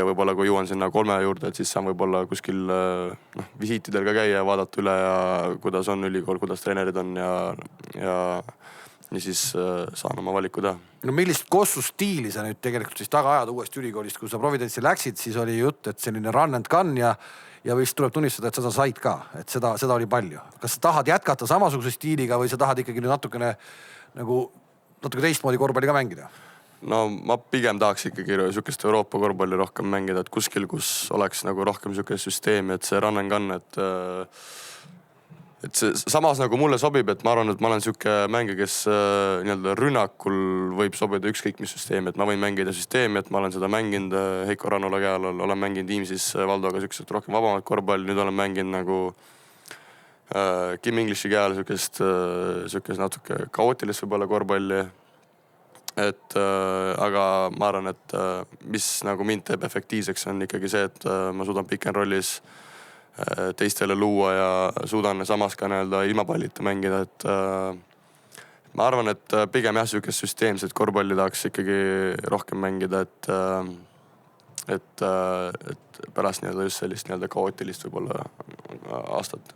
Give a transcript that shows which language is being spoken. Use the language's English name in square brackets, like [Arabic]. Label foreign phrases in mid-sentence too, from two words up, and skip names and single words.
[Estonian] Võib-olla kui jõuan sinna 3 juurde, et siis saan võib-olla kuskil visiitidel ka käia ja vaadata üle ja kuidas on ülikool, kuidas treenerid on ja siis saan oma valiku teha. No millist kossustiili sa nüüd tegelikult siis taga ajad uuest ülikoolist, kui sa Providence'i läksid, siis oli jutt, et selline [English] run and gun [Estonian] ja vist tuleb tunnistada, et seda said ka, et seda oli palju. Kas sa tahad jätkata samasuguse stiiliga või sa tahad ikkagi nüüd natuke teistmoodi korvpalli ka mängida? No ma pigem tahaks ikkagi sükest Euroopa korvpalli rohkem mängida, et kuskil, kus oleks rohkem sükest süsteemi, et see [English] run and gun, [Estonian] et see samas nagu mulle sobib, et ma arvan, et ma olen sihuke mängija, kes nii-öelda rünnakul võib sobida ükskõik mis süsteemi, et ma võin mängida süsteemi, et ma olen seda mänginud Heiko Rannula käe all, olen mänginud Viimsis Valdoga siukest rohkem vabamat korvpalli, nüüd olen mänginud nagu Kim Englishi käe all siukest natuke kaootilist võib-olla korvpalli. Et aga ma arvan, et mis nagu mind teeb efektiivseks on ikkagi see, et ma suudan [English] pick and rollis [Estonian] teistele luua ja suudan samas ka nii-öelda ilma pallita mängida, et ma arvan, et pigem jah, siukest süsteemset korvpalli tahaks ikkagi rohkem mängida, et pärast nii-öelda just sellist nii-öelda kaootilist võib-olla aastat.